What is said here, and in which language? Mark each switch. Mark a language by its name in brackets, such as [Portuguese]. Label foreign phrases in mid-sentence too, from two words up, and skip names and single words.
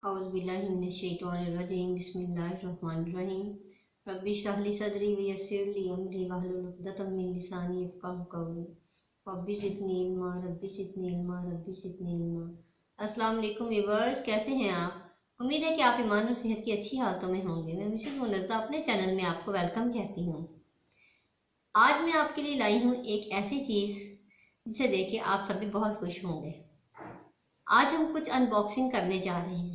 [Arabic] أعوذ بالله من الشيطان الرجيم بسم الله الرحمن الرحيم رب اشرح لي صدري ويسر لي أمري واحلل عقدة من لساني يفقهوا قولي رب زدني علما رب زدني علما رب زدني علما. السلام علیکم [Urdu] ویورز، کیسے ہیں آپ? امید ہے کہ آپ ایمان اور صحت کی اچھی حالتوں میں ہوں گے۔ میں مسز منزہ اپنے چینل میں آپ کو ویلکم کہتی ہوں. آج میں آپ کے لیے لائی ہوں ایک ایسی چیز جسے دیکھ کے آپ سبھی بہت خوش ہوں گے. آج ہم کچھ ان باکسنگ کرنے جا رہے ہیں.